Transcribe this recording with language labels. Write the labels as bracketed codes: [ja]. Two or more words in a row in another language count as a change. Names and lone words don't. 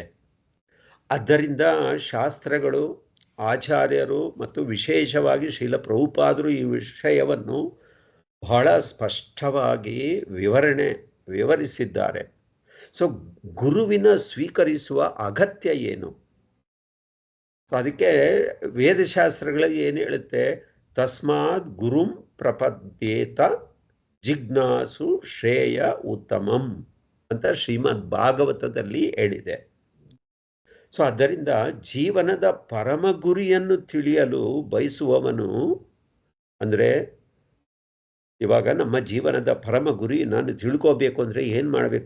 [kn] ಆದ್ದರಿಂದ ಶಾಸ್ತ್ರಗಳು, ಆಚಾರ್ಯರು ಮತ್ತು ವಿಶೇಷವಾಗಿ ಶ್ರೀಲ ಪ್ರಭುಪಾದರು ಈ ವಿಷಯವನ್ನು ಬಹಳ ಸ್ಪಷ್ಟವಾಗಿ ವಿವರಿಸಿದ್ದಾರೆ. ಸೊ ಗುರುವಿನ ಸ್ವೀಕರಿಸುವ ಅಗತ್ಯ ಏನು? ಅದಕ್ಕೆ ವೇದಶಾಸ್ತ್ರಗಳಲ್ಲಿ ಏನು ಹೇಳುತ್ತೆ? [sa] ತಸ್ಮಾತ್ ಗುರುಂ ಪ್ರಪದ್ಯೇತ ಜಿಜ್ಞಾಸು ಶ್ರೇಯ ಉತ್ತಮಂ [kn] ಅಂತ ಶ್ರೀಮದ್ ಭಾಗವತದಲ್ಲಿ ಹೇಳಿದೆ. ಸೊ ಆದ್ದರಿಂದ ಜೀವನದ ಪರಮ ಗುರಿಯನ್ನು ತಿಳಿಯಲು ಬಯಸುವವನು, ಅಂದರೆ ಇವಾಗ ನಮ್ಮ ಜೀವನದ ಪರಮ ಗುರಿ ನಾನು ತಿಳ್ಕೋಬೇಕು ಅಂದರೆ ಏನು ಮಾಡಬೇಕು?